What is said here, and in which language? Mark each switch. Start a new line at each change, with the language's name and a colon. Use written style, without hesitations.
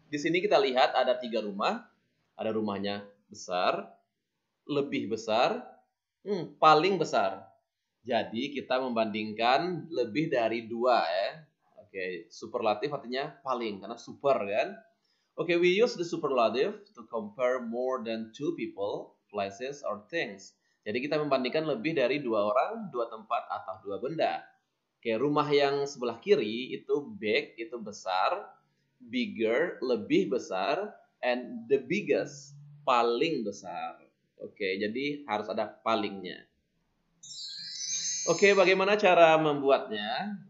Indonesian: Di sini kita lihat ada 3 rumah. Ada rumahnya besar, lebih besar, paling besar. Jadi kita membandingkan lebih dari 2 ya. Oke, superlatif artinya paling karena super kan.
English: Oke, we use the superlative to compare more than 2 people, places, or things.
Indonesian: Jadi kita membandingkan lebih dari 2 orang, 2 tempat, atau 2 benda. Oke, rumah yang sebelah kiri itu big, itu besar, bigger, lebih besar,
English: and the biggest,
Indonesian: paling besar. Oke, jadi harus ada palingnya. Oke, bagaimana cara membuatnya?